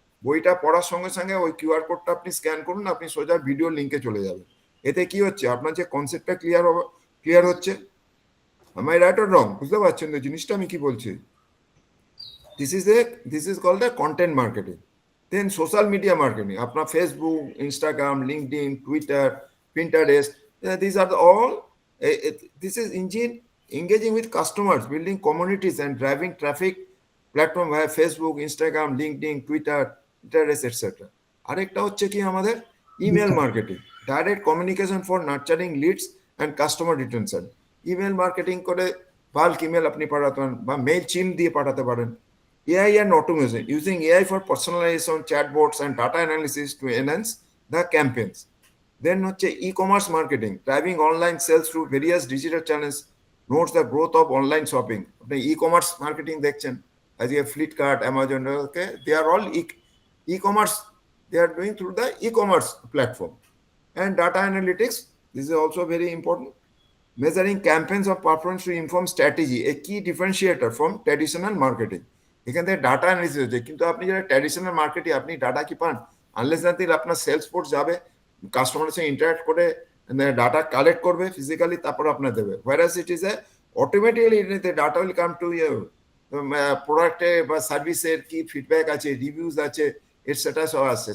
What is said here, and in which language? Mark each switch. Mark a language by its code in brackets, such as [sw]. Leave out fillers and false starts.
[bn] বইটা পড়ার সঙ্গে সঙ্গে ওই কিউআর কোডটা আপনি স্ক্যান করুন, আপনি সোজা ভিডিও লিঙ্কে চলে যাবেন। এতে কি হচ্ছে, আপনার যে কনসেপ্টটা ক্লিয়ার হচ্ছে। আমার [en] right or wrong, [bn] বুঝতে পারছেন তো জিনিসটা আমি কি বলছি? [en] This is called the content marketing. Then social media marketing, আপনার Facebook, Instagram, LinkedIn, Twitter, Pinterest, this are all this is engaging with customers, building communities and driving traffic platform via Facebook, Instagram, LinkedIn, Twitter, Pinterest, etc. [bn] আরেকটা হচ্ছে কি আমাদের [en] Email marketing, direct communication for nurturing leads and customer retention. [bn] Email marketing করে bulk email আপনি পাঠাতে পারেন বা mail চিম দিয়ে পাঠাতে পারেন। [en] AI and automation, using AI for personalization, chatbots and data analysis to enhance the campaigns. Then হচ্ছে e-commerce marketing, driving online sales through various digital channels, notes the growth of online shopping. [bn] আপনি e-commerce marketing দেখছেন আজকে [en] Flipkart, Amazon, okay, they are all e-commerce, they are doing through the e-commerce platform. And data analytics, this is also very important, measuring campaigns of performance to inform strategy, a key differentiator from traditional marketing. [bn] এখান থেকে data analysis হচ্ছে, কিন্তু আপনি যারা traditional মার্কেটে আপনি data কি পান, আনলেস নাতিল আপনার সেলস ফোর্স যাবে কাস্টমারের সঙ্গে ইন্টারাক্ট করে ডাটা কালেক্ট করবে ফিজিক্যালি, তারপর আপনার দেবে। [en] whereas it is a automatically data will come to you, [bn] প্রোডাক্টে বা সার্ভিসের কি ফিডব্যাক আছে, রিভিউজ আছে, এটসেট্রা সব আসছে।